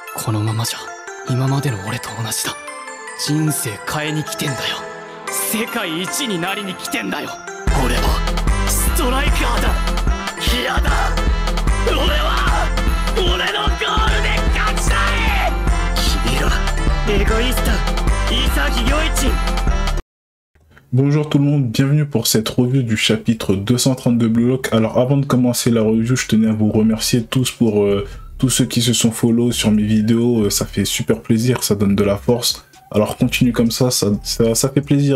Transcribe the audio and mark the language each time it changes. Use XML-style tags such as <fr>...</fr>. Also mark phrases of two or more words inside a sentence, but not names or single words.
<ja>このままじゃ今までの俺と同じだ。人生変えに来てんだよ。世界一になりに来てんだよ。俺はストライカーだ。嫌だ。俺は俺のゴールで勝ちたい。君らエゴイスト潔良一。</ja> <fr>Bonjour tout le monde, bienvenue pour cette review du chapitre 230 de Blue Lock. Alors avant de commencer la review, je tenais à vous remercier tous pour tous ceux qui se sont follow sur mes vidéos. Ça fait super plaisir, ça donne de la force. Alors continue comme ça fait plaisir.</fr>